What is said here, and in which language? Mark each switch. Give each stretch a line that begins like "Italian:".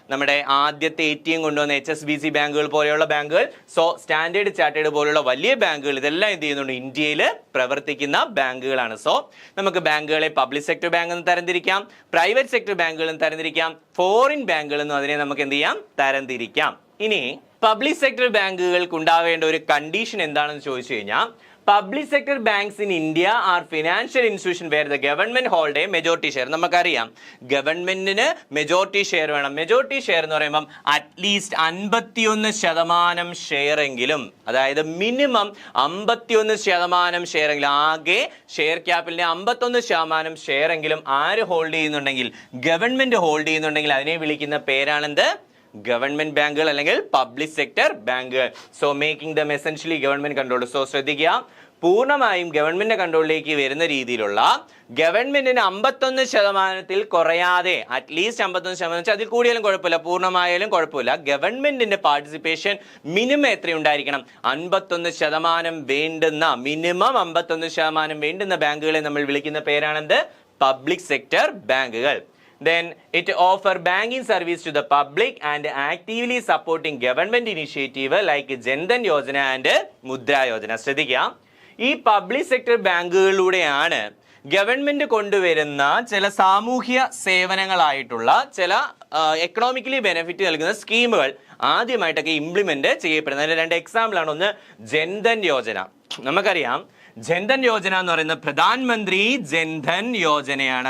Malayalam: നമ്മുടെ ആദ്യത്തെ ATM കൊണ്ടുവന്ന HSBC ബാങ്കുകൾ പോലെയുള്ള ബാങ്കുകൾ, സോ സ്റ്റാൻഡേർഡ് ചാർട്ടേഡ് പോലെയുള്ള വലിയ ബാങ്കുകൾ, ഇതെല്ലാം എന്ത് ചെയ്യുന്നുണ്ട്? ഇന്ത്യയിൽ പ്രവർത്തിക്കുന്ന ബാങ്കുകളാണ്. സോ നമുക്ക് ബാങ്കുകളെ പബ്ലിക് സെക്ടർ ബാങ്ക് എന്ന് തരംതിരിക്കാം, പ്രൈവറ്റ് സെക്ടർ ബാങ്കുകൾ എന്ന് തരംതിരിക്കാം, ഫോറിൻ ബാങ്കുകൾ എന്നും അതിനെ നമുക്ക് എന്ത് ചെയ്യാം? തരംതിരിക്കാം. ഇനി പബ്ലിക് സെക്ടർ ബാങ്കുകൾക്ക് ഉണ്ടാവേണ്ട ഒരു കണ്ടീഷൻ എന്താണെന്ന് ചോദിച്ചു കഴിഞ്ഞാൽ,
English: public sector banks in India are financial institution where the government hold a majority share.
Malayalam: നമുക്കറിയാം ഗവൺമെന്റിന് മെജോറിറ്റി ഷെയർ വേണം. മെജോറിറ്റി ഷെയർ എന്ന് പറയുമ്പോൾ അറ്റ്ലീസ്റ്റ് 51% ഷെയർ എങ്കിലും, അതായത് മിനിമം 51% ഷെയർ എങ്കിലും, ആകെ ഷെയർ ക്യാപിറ്റലിന്റെ 51% ഷെയർ എങ്കിലും ആര് ഹോൾഡ് ചെയ്യുന്നുണ്ടെങ്കിൽ, ഗവൺമെന്റ് ഹോൾഡ് ചെയ്യുന്നുണ്ടെങ്കിൽ അതിനെ വിളിക്കുന്ന പേരാണെന്ത്? ഗവൺമെന്റ് ബാങ്കുകൾ അല്ലെങ്കിൽ പബ്ലിക് സെക്ടർ ബാങ്കുകൾ.
English: So making them essentially government controlled.
Malayalam: So ശ്രദ്ധിക്കുക, പൂർണ്ണമായും ഗവൺമെന്റ് കൺട്രോളിലേക്ക് വരുന്ന രീതിയിലുള്ള, ഗവൺമെന്റിന് 51% കുറയാതെ, അറ്റ്ലീസ്റ്റ് 51%, അതിൽ കൂടിയാലും കുഴപ്പമില്ല, പൂർണ്ണമായാലും കുഴപ്പമില്ല, ഗവൺമെന്റിന്റെ പാർട്ടിസിപ്പേഷൻ മിനിമം എത്രയുണ്ടായിരിക്കണം? 51% വേണ്ടുന്ന, മിനിമം 51% വേണ്ടുന്ന ബാങ്കുകളെ നമ്മൾ വിളിക്കുന്ന പേരാണെന്ത്? പബ്ലിക് സെക്ടർ ബാങ്കുകൾ.
English: Then it offer banking service to the public and actively supporting government initiative like Jan Dhan Yojana and Mudra Yojana.
Malayalam: ശ്രദ്ധിക്കുക, ഈ പബ്ലിക് സെക്ടർ ബാങ്കുകളിലൂടെയാണ് ഗവൺമെന്റ് കൊണ്ടുവരുന്ന ചില സാമൂഹ്യ സേവനങ്ങളായിട്ടുള്ള ചില എക്കണോമിക്കലി ബെനിഫിറ്റ് നൽകുന്ന സ്കീമുകൾ ആദ്യമായിട്ടൊക്കെ ഇംപ്ലിമെന്റ് ചെയ്യപ്പെടുന്നത്. അതിന്റെ 2 എക്സാമ്പിളാണ്. ഒന്ന് ജൻധൻ യോജന. നമുക്കറിയാം ജൻധൻ യോജന എന്ന് പറയുന്നത് പ്രധാനമന്ത്രി ജൻധൻ യോജനയാണ്.